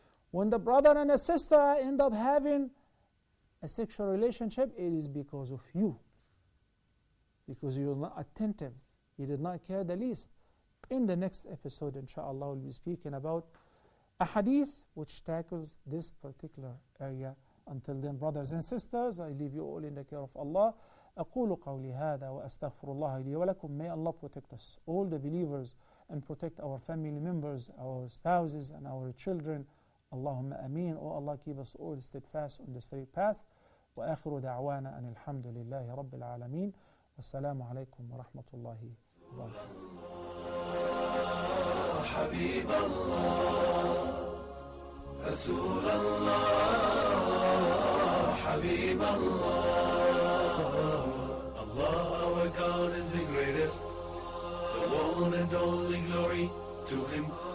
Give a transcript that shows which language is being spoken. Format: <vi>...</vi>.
<en>When the brother and the sister end up having a sexual relationship, it is because of you. Because you're not attentive. You did not care the least. In the next episode, inshaAllah, we'll be speaking about a hadith which tackles this particular area. Until then, brothers and sisters, I leave you all in the care of Allah.</en> <ar>أقول قولي هذا وأستغفر الله لي ولكم.</ar> <en>May Allah protect us, all the believers, and protect our family members, our spouses, and our children. Allahumma ameen. Oh Allah, keep us all steadfast on the straight path.</en> <ar>وآخر دعوانا أن الحمد لله رب العالمين. والسلام عليكم ورحمة الله وبركاته. حبيب الله رسول الله حبيب الله</ar> <en>Allah, our God, is the greatest, the one and only glory to Him.</en>